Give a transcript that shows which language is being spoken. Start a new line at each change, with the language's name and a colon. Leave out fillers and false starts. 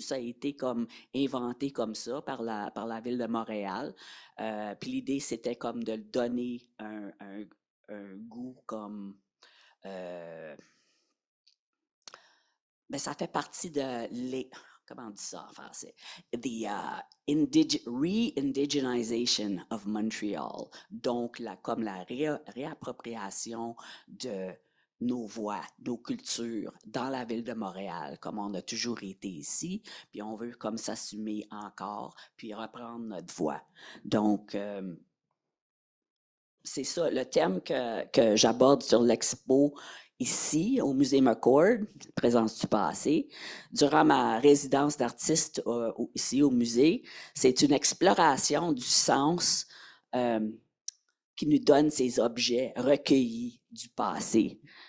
French: Ça a été comme inventé comme ça par la ville de Montréal. Puis l'idée, c'était comme de donner un goût comme... ben, ça fait partie de comment on dit ça en français?
English: The re-indigenization of Montreal.
French: Donc, comme la réappropriation de nos voix, nos cultures dans la ville de Montréal, comme on a toujours été ici, puis on veut comme s'assumer encore, puis reprendre notre voix. Donc, c'est ça, le thème que j'aborde sur l'expo ici, au Musée McCord, Présence du passé, durant ma résidence d'artiste ici au musée, c'est une exploration du sens qui nous donne ces objets recueillis du passé.